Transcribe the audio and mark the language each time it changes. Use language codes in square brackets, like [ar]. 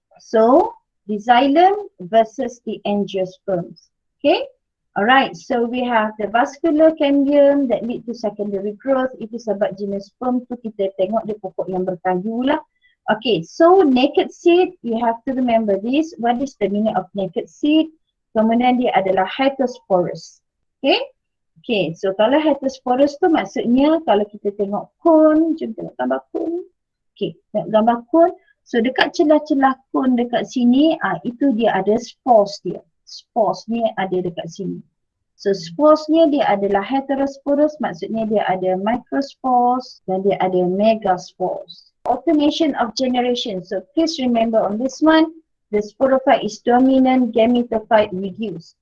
[en] So the xylem versus the angiosperms. Okay. Alright, so we have the vascular cambium that lead to secondary growth. [ms] Itu sebab genus sperm tu kita tengok dia pokok yang berkayu lah. [en] Okay, so naked seed, you have to remember this. What is the meaning of naked seed? [ms] Kemudian dia adalah heterosporous. Okay, okay, so kalau heterosporous tu maksudnya kalau kita tengok cone, jom tengok gambar cone. Okay, tengok gambar cone. So dekat celah-celah cone dekat sini, itu dia ada spores dia. Spores ni ada dekat sini. So spores ni dia adalah heterosporous, maksudnya dia ada microspores dan dia ada megaspores. [en] Alternation of generation. So please remember on this one, the sporophyte is dominant, gametophyte reduced.